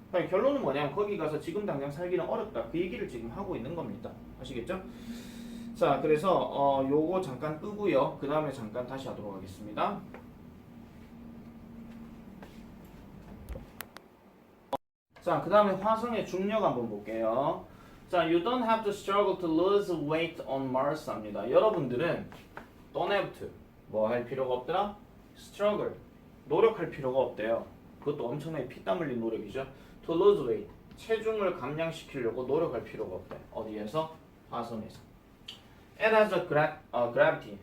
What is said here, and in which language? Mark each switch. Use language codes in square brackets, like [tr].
[ko] 그러니까 결론은 뭐냐면 거기 가서 지금 당장 살기는 어렵다 그 얘기를 지금 하고 있는 겁니다. 아시겠죠? 자, 그래서 요거 잠깐 끄고요. 그 다음에 잠깐 다시 하도록 하겠습니다. 자, 그 다음에 화성의 중력 한번 볼게요. [en] 자, you don't have to struggle to lose weight on Mars [ko] 합니다. 여러분들은 [en] don't have to [ko] 뭐 할 필요가 없더라? struggle 노력할 필요가 없대요. 그것도 엄청나게 피땀 흘린 노력이죠. [en] to lose weight [ko] 체중을 감량시키려고 노력할 필요가 없대. 어디에서? 화성에서. [en] It has a gravity.